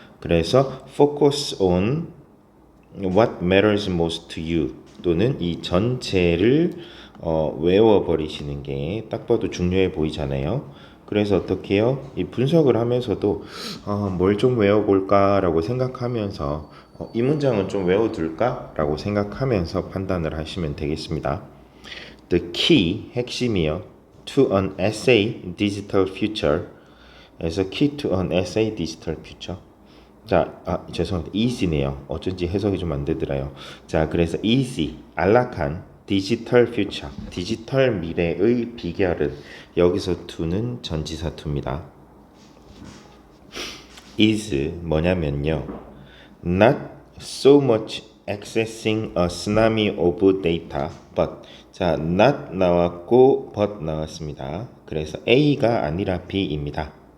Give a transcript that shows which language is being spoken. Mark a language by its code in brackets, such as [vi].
[ko] 그래서 [en] focus on what matters most to you [ko] 또는 이 전체를 외워버리시는 게 딱 봐도 중요해 보이잖아요. 그래서 어떻게 해요? 이 분석을 하면서도 뭘 좀 외워볼까라고 생각하면서 이 문장은 좀 외워둘까라고 생각하면서 판단을 하시면 되겠습니다. [en] The key, [ko] 핵심이요. [en] To an essay digital future. 그래서 key to an essay digital future. [ko] 자, 죄송합니다. easy네요. 어쩐지 해석이 좀 안 되더라요. 자, 그래서 easy, 안락한 디지털 퓨처, 디지털 미래의 비결은 여기서 to는 전치사 to입니다. is 뭐냐면요. [en] Not so much accessing a tsunami of data, but 자, not 나왔고 but 나왔습니다. [ko] 그래서 A가 아니라 B입니다.